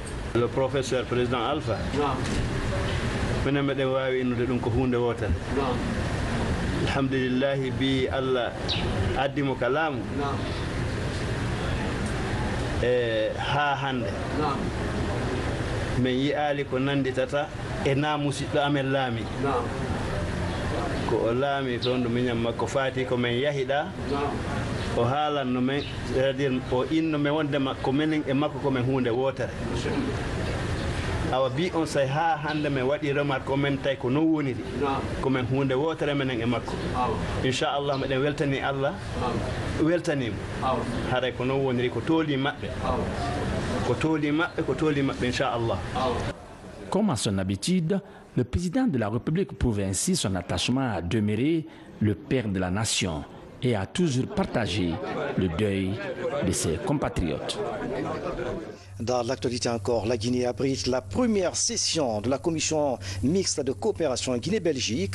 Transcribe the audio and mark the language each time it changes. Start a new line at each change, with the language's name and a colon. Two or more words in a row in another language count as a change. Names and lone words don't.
French: Le professeur président
Fula: Alpha minen meɗen wawi innude ɗum ko hunde wotere alhamdulillahi bi Allah addimo ka laamu e ha hande min yiyali ko nanditata e namusiɗɗo amen laami ko o laami toon ɗo miñam makko faati ko min yahiɗa o haalanno men
French: c'est à dire
Fula: o inno men wondema ko minen e makko komin hunde wotere awa bi on say ha hande min waɗi remarque o men tawi ko non woniri komin hunde wotere minen e makko inchallah meɗen weltani Allah weltanimo haray ko non woniri ko tooli maɓɓe ko tooli maɓɓe inchallah.
French: Comme à son habitude, le président de la République prouve ainsi son attachement à demeurer le père de la nation et a toujours partagé le deuil de ses compatriotes. Dans l'actualité encore, la Guinée abrite la première session de la commission mixte de coopération Guinée-Belgique.